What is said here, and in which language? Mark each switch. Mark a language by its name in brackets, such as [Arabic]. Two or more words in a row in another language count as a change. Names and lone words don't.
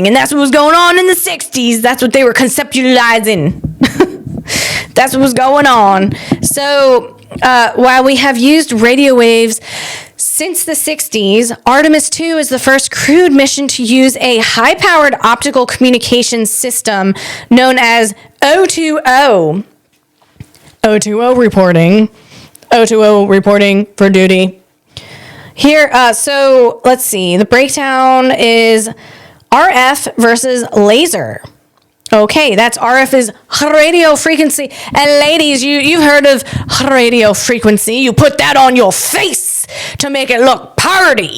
[English] And that's what was going on in the 60s. That's what they were conceptualizing. That's what was going on. So while we have used radio waves since the 60s, Artemis II is the first crewed mission to use a high-powered optical communication system known as O2O. O2O reporting. O2O reporting for duty. Here, so let's see. The breakdown is RF versus laser. Okay, that's RF is radio frequency. And ladies, you've heard of radio frequency. You put that on your face to make it look pretty.